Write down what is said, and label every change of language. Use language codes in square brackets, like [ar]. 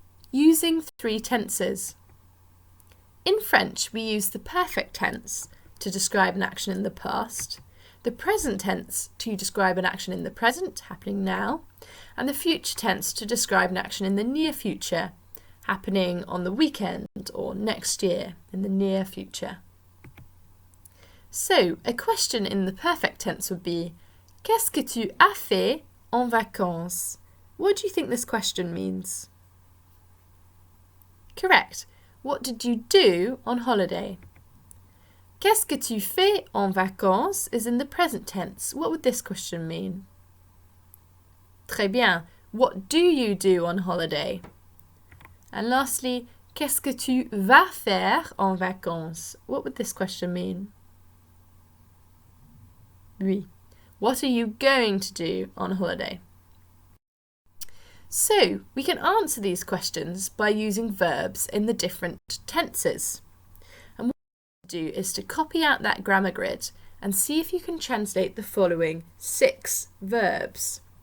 [en] Using 3 tenses. In French, we use the perfect tense to describe an action in the past, the present tense to describe an action in the present, happening now, and the future tense to describe an action in the near future, happening on the weekend or next year, in the near future. So, a question in the perfect tense would be, [fr] Qu'est-ce que tu as fait en vacances? [en] What do you think this question means? Correct. What did you do on holiday? [fr] Qu'est-ce que tu fais en vacances [en] is in the present tense. What would this question mean? [fr] Très bien. [en] What do you do on holiday? And lastly, [fr] qu'est-ce que tu vas faire en vacances? [en] What would this question mean? [fr] Oui. [en] What are you going to do on holiday? So, we can answer these questions by using verbs in the different tenses. And what you do is to copy out that grammar grid and see if you can translate the following 6 verbs.